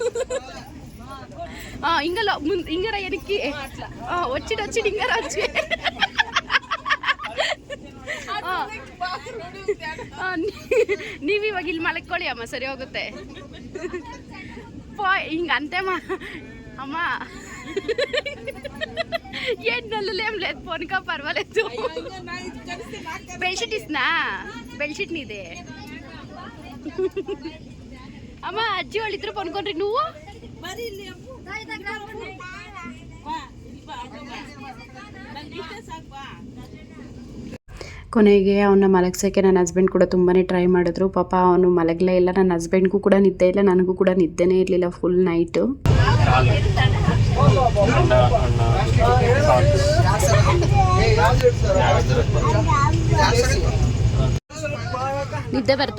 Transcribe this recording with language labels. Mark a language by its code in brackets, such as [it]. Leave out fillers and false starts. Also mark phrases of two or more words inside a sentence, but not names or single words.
[kn] ಹಿಂಗಲ್ಲ ಮುಂದೆ ಹಿಂಗಾರ ಏನಕ್ಕೆ ಒಚ್ಚಿಟ್ಟು ಒಚ್ಚಿಟ್ಟು ಹಿಂಗಾರ ಹಚ್ಚಿ ನೀವಿವಾಗ ಇಲ್ಲಿ ಮಲಕ್ಕೊಳ್ಳಿ ಅಮ್ಮ ಸರಿ ಹೋಗುತ್ತೆ ಹಿಂಗಂತೆ ಅಮ್ಮ [te] ఏంటల్లు ఏం లేదు పోనికా పర్వాలేదు బెడ్షీట్ ఇస్తున్నా బెడ్షీట్ నీదే అమ్మ అజ్జి వాళ్ళు ఇద్దరు పనుకోండి నువ్వు [kn] ಕೊನೆಗೆ ಅವನ್ನ ಮಲಗ್ಸೋಕ್ಕೆ ನನ್ನ ಹಸ್ಬೆಂಡ್ ಕೂಡ ತುಂಬಾ ಟ್ರೈ ಮಾಡಿದ್ರು ಪಾಪ ಅವನು ಮಲಗಲೇ ಇಲ್ಲ ನನ್ನ ಹಸ್ಬೆಂಡ್ಗೂ ಕೂಡ ನಿದ್ದೆ ಇಲ್ಲ ನನಗೂ ಕೂಡ ನಿದ್ದೆನೇ ಇರಲಿಲ್ಲ [en] full night [kn] ನಿದ್ದೆ ಬರ್ತಾ